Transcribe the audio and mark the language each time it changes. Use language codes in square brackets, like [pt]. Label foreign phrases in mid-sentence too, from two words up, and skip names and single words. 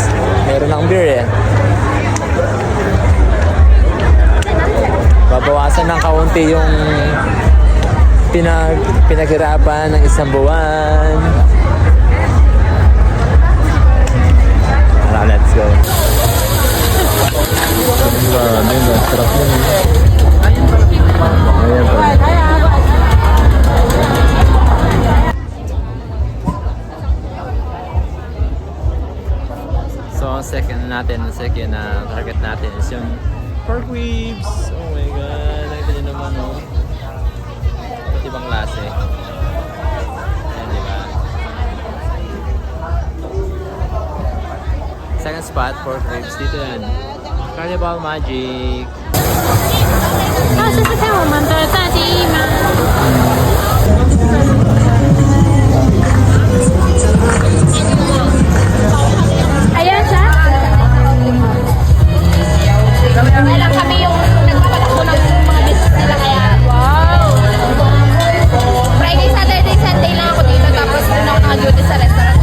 [tl] Meron ng beer eh. Babawasan ng kaunti yung pinaghirapan ng isang buwan. Tara, [en] let's go. [tl] Sarap yun. Ayan pa. So, ang [en] second target [tl] natin is yung [en] pork ribs. Oh my god, [tl] nakita nyo naman iba't ibang klase. Ayan, diba? [en] Second spot, pork ribs. [tl] Dito yan. Carnival Magic. [zh] 那是看我们的炸鸡吗？ [tl] Ayan siya. Alam kami yung nagpapatakbo ng mga business nila kaya wow. Friday, Saturday, Sunday lang ako dito tapos doon ako naka-duty sa restaurant.